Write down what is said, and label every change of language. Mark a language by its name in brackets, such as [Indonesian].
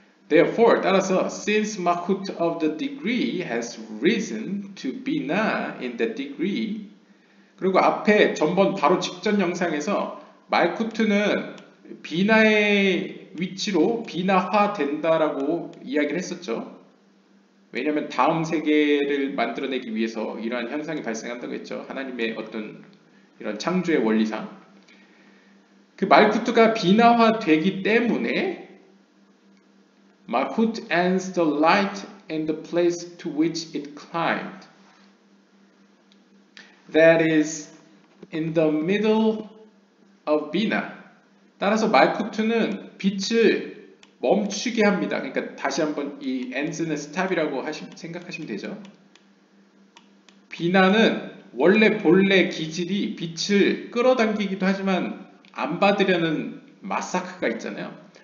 [Korean] Therefore, 따라서 [English] since Malkuth of the degree [Korean] has risen to Bina in the degree, 그리고 앞에 전번 바로 직전 영상에서 말쿠트는 비나의 위치로 비나화 된다라고 이야기를 했었죠. 왜냐하면 다음 세계를 만들어내기 위해서 이러한 현상이 발생한다고 했죠. 하나님의 어떤 이런 창조의 원리상. 그 말쿠트가 비나화 되기 때문에 [English] Malkuth ends the light in the place to which it climbed. That is in the middle of Bina. [Korean] 따라서 말쿠트는 빛을 멈추게 합니다. 그러니까 다시 한번 이 ends는 stop이라고 생각하시면 되죠. 비나는 본래 기질이 빛을 끌어당기기도 하지만 안 받으려는 마사크가 있잖아요.